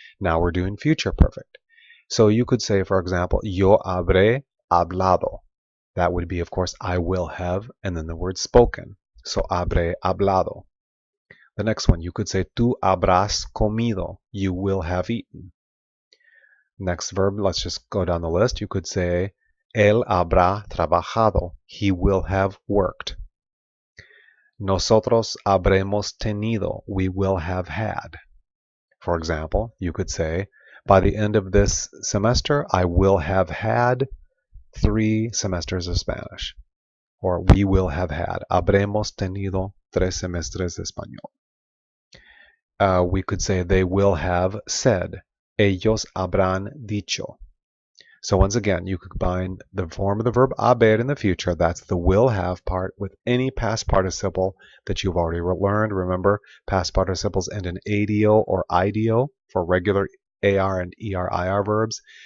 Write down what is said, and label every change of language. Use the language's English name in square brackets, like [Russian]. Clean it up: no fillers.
[English] Now we're doing future perfect. So you could say, for example, [Spanish] yo habré hablado. [English] That would be, of course, I will have, and then the word spoken. So [Spanish] habré hablado. [English] The next one, you could say, [Spanish] tú habrás comido. [English] You will have eaten. Next verb, let's just go down the list. You could say, [Spanish] él habrá trabajado. [English] He will have worked. [Spanish] Nosotros habremos tenido. [English] We will have had. For example, you could say, by the end of this semester, I will have had 3 semesters of Spanish. Or we will have had. [Spanish] Habremos tenido 3 semestres de español. [English] We could say they will have said. [Spanish] Ellos habrán dicho. [English] So once again, you combine the form of the verb haber in the future, that's the will have part, with any past participle that you've already learned. Remember, past participles end in adio or idio for regular AR and ER-IR verbs.